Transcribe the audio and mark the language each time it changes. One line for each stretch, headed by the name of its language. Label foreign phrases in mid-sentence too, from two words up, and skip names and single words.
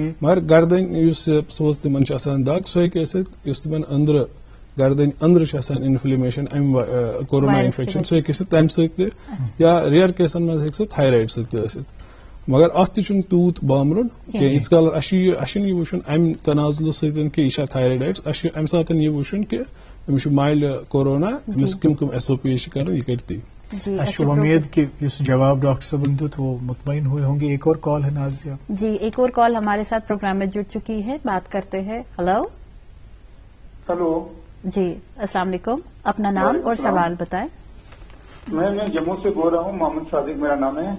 Kashmiri: مگر گردن یُس سپوز تِمن چھِ آسان دگ سُہ ہیٚکہِ ٲسِتھ یُس تِمن أنٛدرٕ گردن أنٛدرٕ چھِ آسان انفلیمیشن امہِ کورونا انفیکشن سُہ ہیٚکہِ ٲسِتھ تمہِ سۭتۍ تہِ یا ریئر کیسن منٛز ہیٚکہِ سُہ تھایرایڈ سۭتۍ تہِ ٲسِتھ. مگر اتھ تہِ چھُنہٕ تیوٗت بامبرُن کینٛہہ ییٖتِس کالس اَسہِ چھُنہٕ یہِ وٕچھُن امہِ تنازلہٕ سۭتۍ کہِ یہِ چھا تھایرایڈائٹس اَسہِ چھُ امہِ ساتہٕ یہِ وٕچھُن کہِ أمِس چھُ مایلڈ کورونا أمِس کٕم SOPs چھِ کرٕنۍ یہِ کرِ تی.
Urdu: اچھا امید کہ اس جواب ڈاکٹر صاحب نے دیت وہ مطمئن ہوئے ہوں گے. ایک اور کال ہے نازیہ. جی ایک اور کال ہمارے ساتھ پروگرام میں جڑ چکی ہے بات کرتے ہیں. ہلو جی السلام علیکم اپنا نام اور سوال بتائیں. میں جموں سے بول رہا ہوں محمد صادق میرا نام ہے.